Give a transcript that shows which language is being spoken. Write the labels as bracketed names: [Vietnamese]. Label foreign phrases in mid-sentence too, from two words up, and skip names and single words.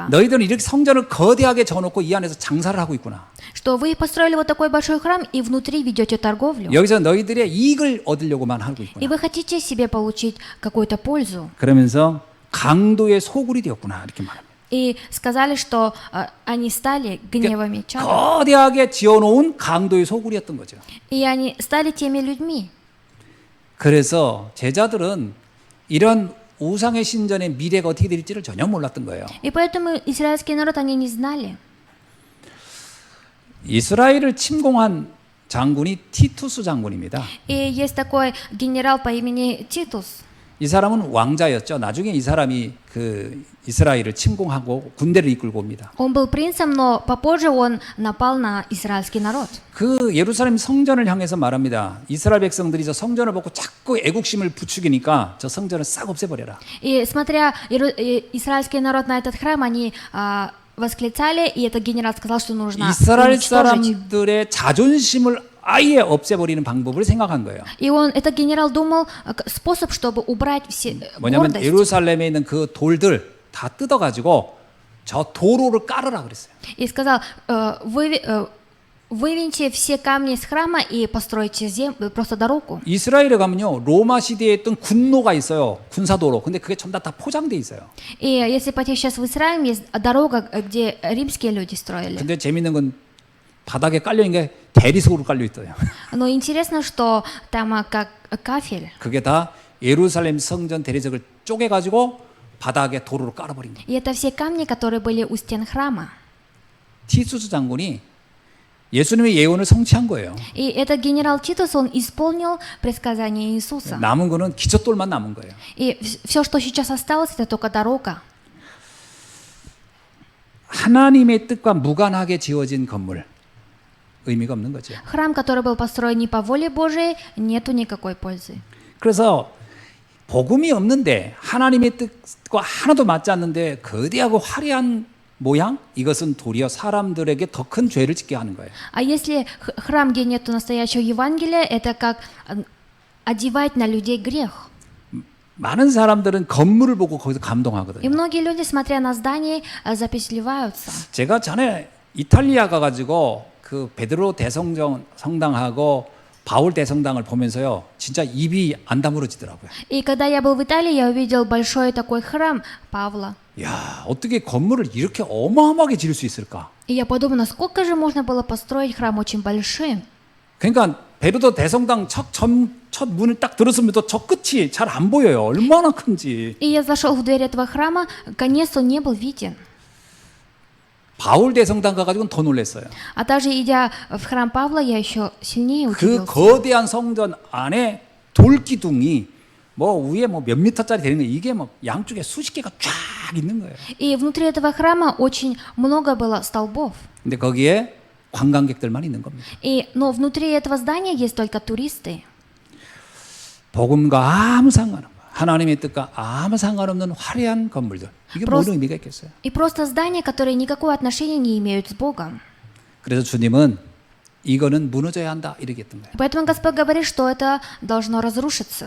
[Korean] 너희들은 이렇게 성전을 거대하게 져놓고 이 안에서 장사를 하고 있구나. [Russian] Что вы построили вот такой большой храм и внутри ведете торговлю. [Korean] 여기서 너희들의 이익을 얻으려고만 하고 [Russian] И [Korean] 있구나. [Russian] вы хотите себе получить какую-то пользу. [Korean] 그러면서 강도의 소굴이 되었구나 이렇게 말합니다. [Russian] И сказали, что они стали гневами чада. [Korean] 거대하게 지어놓은 강도의 소굴이었던 거죠. [Russian] И они стали теми людьми. [Korean] 그래서 제자들은 이런 우상의 신전의 미래가 어떻게 될지를 전혀 몰랐던 거예요. [Russian] И поэтому израильский народ они не знали. [Korean] 이스라엘을 침공한 장군이 티투스 장군입니다. [Russian] И есть такой генерал по имени Титус. [Korean] 이 사람은 왕자였죠. 나중에 이 사람이 그 이스라엘을 침공하고 군대를 이끌고 옵니다. [Russian] Он был принцем, но попозже он напал на израильский народ. [Korean] 그 예루살렘 성전을 향해서 말합니다. 이스라엘 백성들이 저 성전을 보고 자꾸 애국심을 부추기니까 저 성전을 싹 없애버려라. [Russian] И смотря израильский народ на этот храм, они восклицали, и этот генерал сказал, что нужно [Korean] 이스라엘 [Russian] уничтожить. [Korean] 사람들의 자존심을 아예 없애버리는 방법을 생각한 거예요. [Russian] И этот генерал думал способ, чтобы убрать все [Korean] 뭐냐면 [Russian] гордость. [Korean] 예루살렘에 있는 그 돌들 다 뜯어가지고 저 도로를 깔으라 그랬어요. [Russian] И сказал, вывиньте все камни из храма и постройте просто дорогу. [Korean] 이스라엘에 가면요 로마 시대에 있던 군로가 있어요. 군사도로. 근데 그게 전부 다 포장돼 있어요. [Russian] И если пойти сейчас в Израиль, есть дорога, где римские люди строили. [Korean] 근데 재밌는 건 바닥에 깔려 있는 게 대리석으로 깔려 있어요. [Russian] Но интересно, что там как кафель. [Korean] 그게 다 예루살렘 성전 대리석을 쪼개가지고 바닥에 도로로 깔아버린 거예요. [Russian] И это все камни, которые были у стен храма. [Korean] 티투스 장군이 예수님의 예언을 성취한 거예요. [Russian] И этот генерал Титус, он исполнил предсказание Иисуса. [Korean] 남은 거는 기초돌만 남은 거예요. [Russian] И все, что сейчас осталось, это только дорога. [Korean] 하나님의 뜻과 무관하게 지어진 건물 의미가 없는 거죠. [Russian] Храм, который был построен не по воле Божией, нету никакой пользы. [Korean] 그래서 복음이 없는데 하나님의 뜻과 하나도 맞지 않는데 거대하고 화려한 모양 이것은 도리어 사람들에게 더 큰 죄를 짓게 하는 거예요. [Russian] А если храм, где нету настоящего Евангелия, это как одевать на людей грех. [Korean] 많은 사람들은 건물을 보고 거기서 [Russian] И [Korean] 감동하거든요. [Russian] многие люди, смотря на здание, запечатлеваются. [Korean] 제가 전에 이탈리아 가가지고 그 베드로 대성정 성당하고 바울 대성당을 보면서요, 진짜 입이 안 다물어지더라고요. [Russian] И когда я был в Италии, я увидел большой такой храм Павла. [Korean] 야, 어떻게 건물을 이렇게 어마어마하게 지을 수 있을까? [Russian] И я подумал, насколько же можно было построить храм очень большим. [Korean] 그러니까 베드로 대성당 첫 문을 딱 들었으면서 저 끝이 잘 안 보여요. 얼마나 큰지. [Russian] И я зашел в дверь этого храма, конец он не был виден. [Korean] 바울 대성당 가가지고는 더 놀랐어요. [Russian] А также, идя в храм Павла, я еще сильнее [Korean] 그 [Russian] удивился. [Korean] 거대한 성전 안에 돌기둥이 뭐 위에 뭐 몇 미터짜리 되는 거 이게 뭐 양쪽에 수십 개가 쫙 있는 거예요. [Russian] И внутри этого храма очень много было столбов. [Korean] 근데 거기에 관광객들만 있는 겁니다. [Russian] Но внутри этого здания есть только туристы. [Korean] 복음과 아무 상관없는 하나님의 뜻과 아무 상관없는 화려한 건물들. 이게 [Russian] Просто- [Korean] 무슨 의미가 있겠어요? [Russian] И просто здания, которые никакого отношения не имеют с Богом. [Korean] 그래서 주님은 이거는 무너져야 한다 이렇게 했던 거예요. [Russian] Поэтому Господь говорит, что это должно разрушиться.